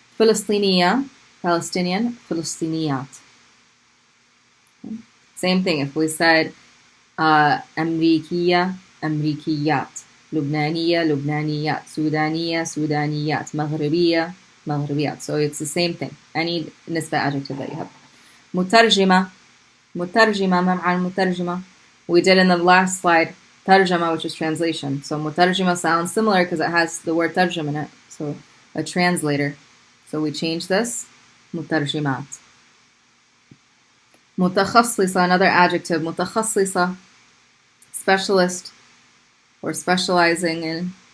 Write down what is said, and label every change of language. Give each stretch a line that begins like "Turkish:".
English: Filistiniya, Palestinian, Filistiniyat. Okay? Same thing, if we said Amrikiya, Amrikiyat, Lubnaniya, Lubnaniyat, Sudaniya, Sudaniyat, Maghribiya, Maghribiyat. So it's the same thing, any nisba adjective that you have.
Arabic: Mutarjima, Mutarjima, ما معنى المترجمة?
English: We did in the last slide tarjama, which is translation. So mutarjima sounds similar because it has the word tarjum in it. So a translator. So we change this. Mutarjimat. Mutakhassisa, another adjective. Mutakhassisa, specialist or specializing in.